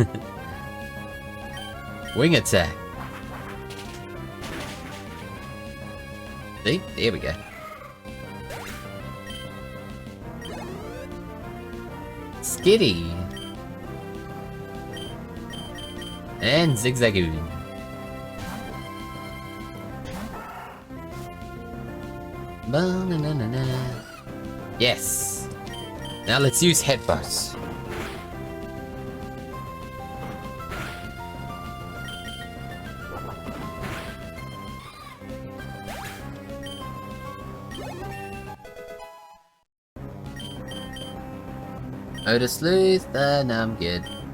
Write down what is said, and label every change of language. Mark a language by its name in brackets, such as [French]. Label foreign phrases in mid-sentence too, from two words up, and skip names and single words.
[English] Wing attack! See? There we go. Skitty! And Zigzagoon. Ba-na-na-na-na. Yes! Now let's use headbutts. Oh, the sleuth, then I'm good.